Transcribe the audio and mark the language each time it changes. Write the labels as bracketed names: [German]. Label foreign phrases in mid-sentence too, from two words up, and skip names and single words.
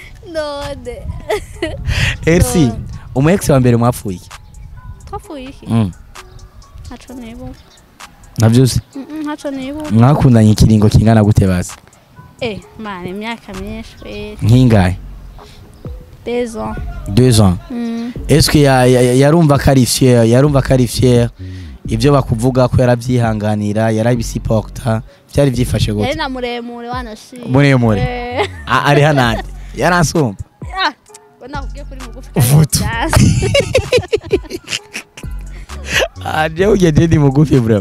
[Rundi] none Elsie umu ex wa mbere mwapfuye iki? twapfuye iki ntaco nibuka navyose ntaco nibuka mwakundanye ikiringo kingana gute basi mane imyaka myinshi nk'ingahe 2 ans [French] 2 ans est-ce que [Rundi] yarumva ko ari fier ibyo bakuvuga ko yaravyihanganira yarabisiporta byari byifashe gute yari na muremure wanashimye muremure ari hanande yaransumba nakubwiye kuri mugufi aje ugende ni mugufi bro